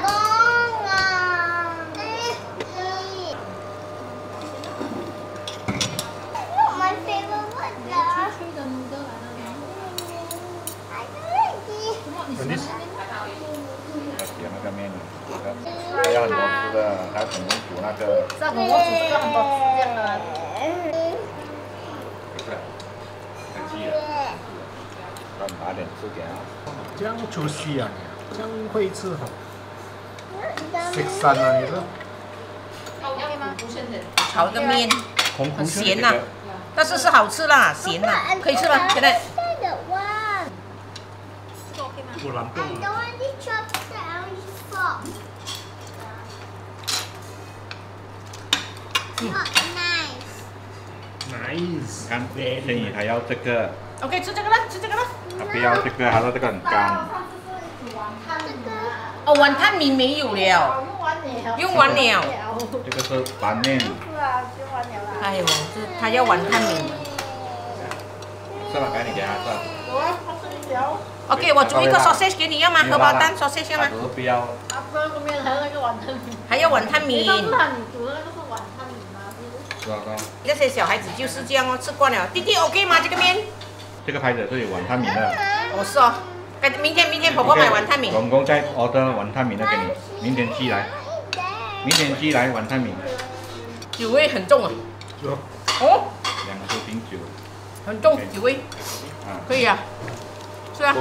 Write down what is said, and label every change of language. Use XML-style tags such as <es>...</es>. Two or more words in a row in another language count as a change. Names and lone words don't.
<zh>要那个面，还要很多汁的，还要很多煮那个。这很多煮这个很多汁这樣的。不是，很稀的。要拿點汁給他。這樣出息啊！這樣會吃好。食神啊，你都。 OK 嗎？炒一個麵，很鹹吶，但是是好吃啦，鹹吶，可以吃嗎？現在。我懶惰。Nice。看，建議他要這個。 OK， 吃這個了，吃這個了。他不要這個，他說這個很乾。哦，碗湯米沒有了，用完了。這個是拌麵。哎呦，這他要碗湯米。是吧？趕緊給他吃。 OK， 我煮一個 sausage 給你，要嗎？荷包蛋 sausage 要嗎？不要。還要碗湯米。那些小孩子就是這樣哦，吃慣了。弟弟 OK 嗎？這個麵？這個牌子是有碗湯米的。哦，是哦。明天婆婆買碗湯米。公公再 order 碗湯米的給你，明天寄來。明天寄來碗湯米。酒味很重啊。哦。 2手瓶酒。很重，酒味。可以啊。是啊。</zh>